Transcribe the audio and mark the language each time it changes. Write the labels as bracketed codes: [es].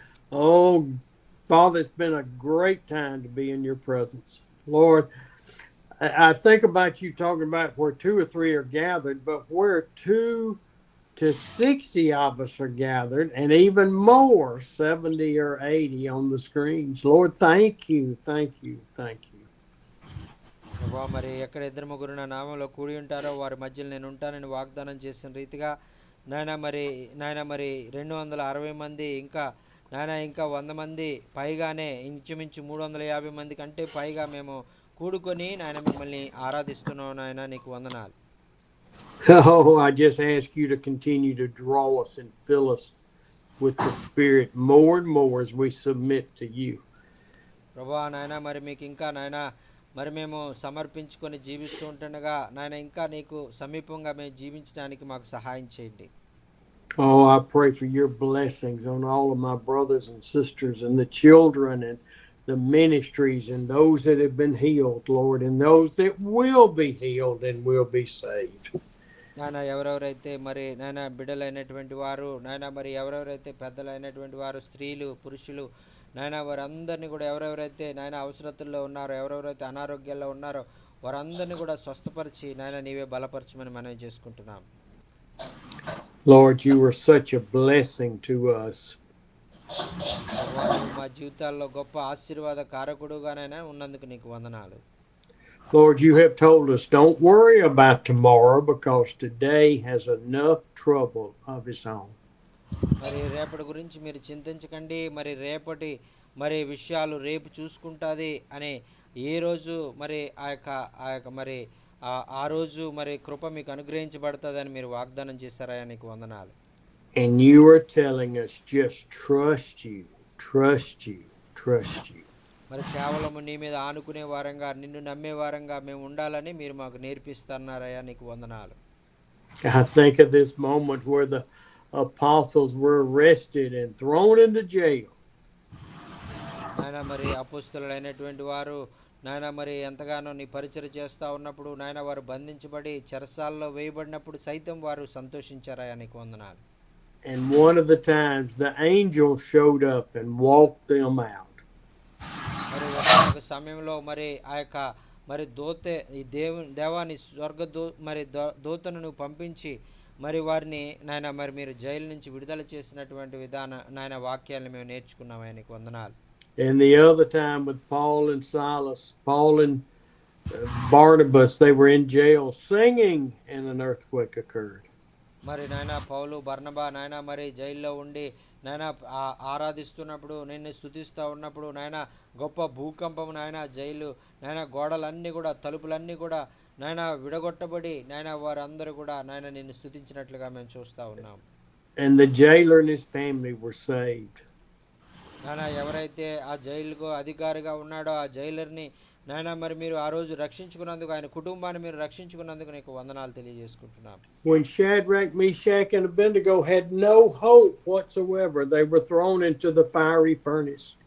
[en] Oh, Father, it's been a great time to be in your presence. Lord, I think about you talking about where 2 or 3 are gathered, but where 2 to 60 of us are gathered, and even more, 70 or 80 on the screens. Lord, thank you, thank you, thank you. [te] ప్రభా మరి ఎక్కడ ఇద్దరు ముగ్గురు నా నామంలో కూడి ఉంటారో వారి మధ్యలో నేను ఉంటానని వాగ్దానం చేసిన రీతిగా నాయన మరి 260 మంది ఇంకా నాయన ఇంకా 100 మంది పైగానే ఇంచుమించు 350 మంది కంటే పైగా మేము కూడుకొని నాయన మిమ్మల్ని ఆరాధిస్తున్నాం నాయన నీకు వందనాలు. [en] Oh, I just ask you to continue to draw us and fill us with the Spirit more and more as we submit to you. [te] ప్రభా నాయన మరి మీకు ఇంకా నాయన మరి మేము సమర్పించుకొని జీవిస్తూ ఉంటుండగా నాయన ఇంకా నీకు సమీపంగా మేము జీవించడానికి మాకు సహాయం చేయండి. [en] Oh, I pray for your blessings on all of my brothers and sisters and the children and the ministries and those that have been healed, Lord, and those that will be healed and will be saved. [te] నాయన ఎవరెవరైతే మరి నాయన బిడ్డలైనటువంటి వారు నాయన మరి ఎవరెవరైతే పెద్దలైనటువంటి వారు స్త్రీలు పురుషులు నాయన వారందరినీ కూడా ఎవరెవరైతే నాయన అవసరతుల్లో ఉన్నారో ఎవరెవరైతే అనారోగ్యాల్లో ఉన్నారో వారందరినీ కూడా స్వస్థపరిచి నాయన నీవే బలపరచమని మనం చేసుకుంటున్నాం. [en] Lord, you are such a blessing to us. [te] ప్రభువా, నువ్వు మా జీవితాల్లో గొప్ప ఆశీర్వాద కారకుడుగానైనా ఉన్నందుకు నీకు వందనాలు. [en] Lord, you have told us, don't worry about tomorrow because today has enough trouble of its own. [te] మరి రేపటి గురించి మీరు చింతించకండి, మరి రేపటి మరి విషయాలు రేపు చూసుకుంటుంది అని ఏ రోజు మరి ఆ యొక్క మరి ఆ రోజు మరి కృప మీకు అనుగ్రహించబడుతుందని మీరు వాగ్దానం చేశారయ్యా, నీకు వందనాలు. [en] And you are telling us just trust you, trust you, trust you. [te] మరి కేవలం నీ మీద ఆనుకునే వారంగా నిన్ను నమ్మే వారంగా మేము ఉండాలని మీరు మాకు నేర్పిస్తున్నారయ్యా, నీకు వందనాలు. [en] I think of this moment where the apostles were arrested and thrown into jail. [te] నాయన మరి అపోస్తలులైనటువంటి వారు నాయన మరి ఎంతగానో నీ పరిచయం చేస్తూ ఉన్నప్పుడు నాయన వారు బంధించబడి చెరసాల్లో వేయబడినప్పుడు సైతం వారు సంతోషించారయ్యా, నీకు వందనాలు. [en] And one of the times the angel showed up and walked them out. [te] మరి ఒక సమయంలో మరి ఆ యొక్క మరి ఈ దేవాని మరి దూతను నువ్వు పంపించి మరి వారిని నాయన మరి మీరు జైలు నుంచి విడుదల చేసినటువంటి నాయన వాక్యాలను మేము నేర్చుకున్నాం, ఆయనకు వందనాలు. [en] And the other time with Paul and Silas, Paul and Barnabas, they were in jail singing and an earthquake occurred. [te] మరి నాయన పౌలు బర్నబా నాయన మరి జైల్లో ఉండి నాయన ఆరాధిస్తున్నప్పుడు నిన్ను స్తుతిస్తూ ఉన్నప్పుడు నాయన గొప్ప భూకంపం నాయన జైలు నాయన గోడలన్నీ కూడా తలుపులన్నీ కూడా నాయన విడగొట్టబడి నాయన వారందరూ కూడా నాయన నిన్ను స్తుతించినట్లుగా మేము చూస్తూ ఉన్నాం. [en] And the jailer and his family were saved. [te] నాయన ఎవరైతే ఆ జైలుకు అధికారిగా ఉన్నాడో ఆ జైలర్ని నాయన మరి మీరు ఆ రోజు రక్షించుకున్నందుకు, ఆయన కుటుంబాన్ని మీరు రక్షించుకున్నందుకు నీకు వందనాలు తెలియజేసుకుంటున్నాం. [en] When Shadrach, Meshach, and Abednego had no hope whatsoever, they were thrown into the fiery furnace.